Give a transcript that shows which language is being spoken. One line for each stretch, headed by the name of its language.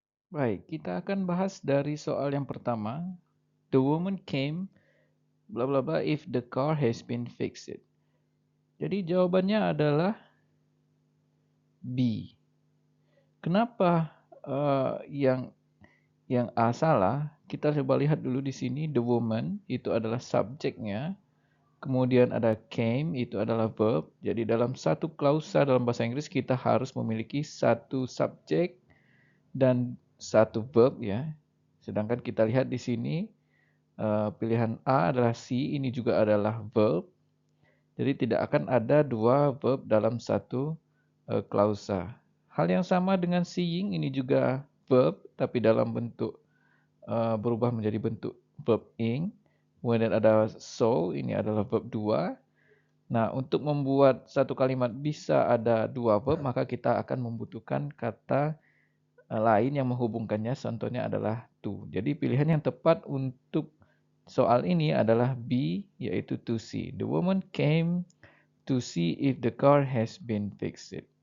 Indonesian: Baik, kita akan bahas dari soal yang pertama.
English: The woman came, bla bla bla, if the car has been fixed.
Indonesian: Jadi jawabannya adalah B. Kenapa yang A salah? Kita coba lihat dulu di sini,
English: the woman
Indonesian: itu adalah subjeknya. Kemudian ada came, itu adalah verb. Jadi dalam satu klausa dalam bahasa Inggris kita harus memiliki satu subjek dan satu verb ya. Sedangkan kita lihat di sini pilihan A adalah C, ini juga adalah verb. Jadi tidak akan ada dua verb dalam satu klausa. Hal yang sama dengan seeing, ini juga verb tapi dalam bentuk berubah menjadi bentuk verb ing. Kemudian ada saw, ini adalah verb 2. Nah, untuk membuat satu kalimat bisa ada dua verb, maka kita akan membutuhkan kata lain yang menghubungkannya. Contohnya adalah to. Jadi pilihan yang tepat untuk soal ini adalah B, yaitu
English: to see. The woman came to see if the car has been fixed.